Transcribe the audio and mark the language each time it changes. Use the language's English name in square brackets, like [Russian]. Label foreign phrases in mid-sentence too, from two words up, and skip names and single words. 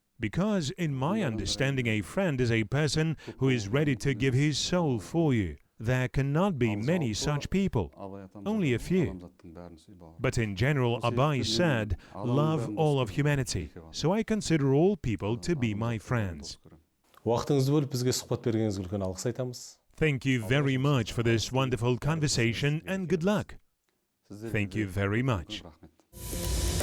[English] Because in my understanding, a friend is a person who is ready to give his soul for you. there cannot be many such people, only a few. But in general, Abay said, love all of humanity, so I consider all people to be my friends. [Kazakh] Уақытыңызды бөліп бізге сұхбат бергеніңізге үлкен алғыс айтамыз. [English] Thank you very much for this wonderful conversation and good luck. Thank you very much.